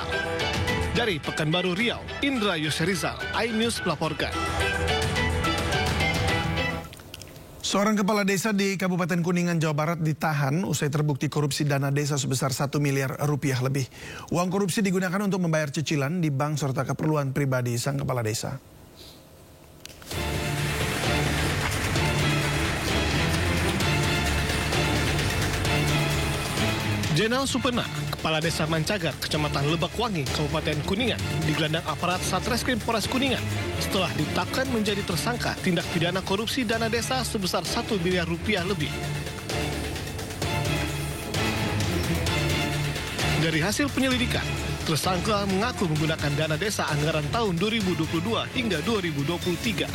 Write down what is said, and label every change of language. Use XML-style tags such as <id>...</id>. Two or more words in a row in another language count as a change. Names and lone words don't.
<id>Dari Pekanbaru Riau, Indra Yusrizal, iNews melaporkan. Seorang kepala desa di Kabupaten Kuningan, Jawa Barat ditahan usai terbukti korupsi dana desa sebesar 1 miliar rupiah lebih. Uang korupsi digunakan untuk membayar cicilan di bank serta keperluan pribadi sang kepala desa. Jenal Supena, Kepala Desa Mancagar, Kecamatan Lebakwangi, Kabupaten Kuningan, digelandang aparat Satreskrim Polres Kuningan setelah ditetapkan menjadi tersangka tindak pidana korupsi dana desa sebesar 1 miliar rupiah lebih. Dari hasil penyelidikan, tersangka mengaku menggunakan dana desa anggaran tahun 2022 hingga 2023.</id>